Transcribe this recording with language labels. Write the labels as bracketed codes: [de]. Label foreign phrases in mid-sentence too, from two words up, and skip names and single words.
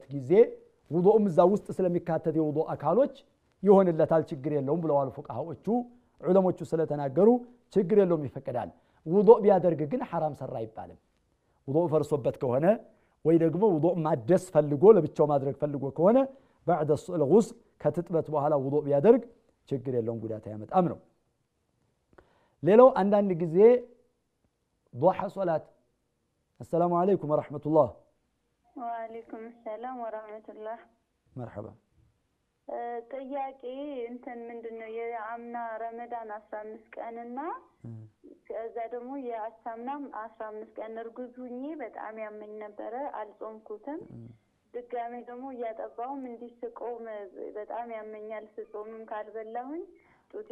[am] ጊዜ ውዱእም እዛ ውስጥ ስለሚካተት የውዱእ አካሎች ይሆንለታል ችግር የለውም ብለዋል ፉቃሃዎቹ ዑለሞቹ ስለተናገሩ ችግር የለውም ይፈቀዳል ውዱእ ቢያደርግ ግን حرام ሰራ አይባልም ውዱእ ፈርሶበት ከሆነ ወይ ደግሞ ውዱእ ማደስ ፈልጎ ለብቻው ማድረግ ፈልጎ ከሆነ [ar] بعد الغسل [am] ከትጥበት በኋላ ውዱእ ቢያደርግ ችግር የለውም ጉዳት አያመጣም ነው ሌላው አንዳንድ ጊዜ [ar] ضحى صلاه السلام عليكم ورحمه الله وعليكم السلام ورحمه الله مرحبا [am] ጥያቄ እንትን ምንድነው የአምና ረመዳን 15 ቀንና ከዛ ደግሞ የአሳምናም 15 ቀን እርጉዝ ሁኜ በጣም ያመኝ ነበር አልጾምኩትም ድጋሜ ደግሞ ያጠባውም እንዲስቆም በጣም ያመኛል ስጾምም ካልበላሁኝ ጡቴ